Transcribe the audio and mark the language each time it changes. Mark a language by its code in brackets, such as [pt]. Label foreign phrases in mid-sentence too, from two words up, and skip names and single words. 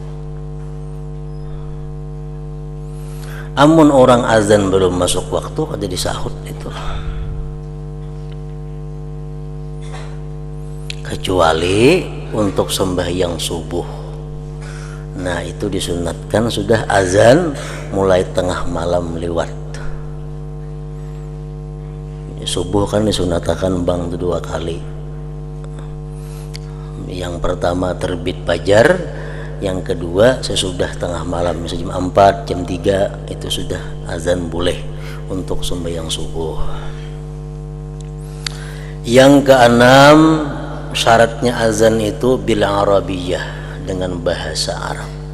[bjn] Amun orang azan belum masuk waktu, kada disahut itu, kecuali untuk sembahyang subuh. [id] Nah itu disunatkan sudah azan mulai tengah malam lewat. Subuh kan disunatakan bang 2 kali. Yang pertama terbit fajar, yang kedua sesudah tengah malam, misalnya jam 4, jam 3 itu sudah azan boleh untuk sembahyang subuh. Yang keenam, syaratnya azan itu [ar] بالعربية, [id] dengan bahasa Arab.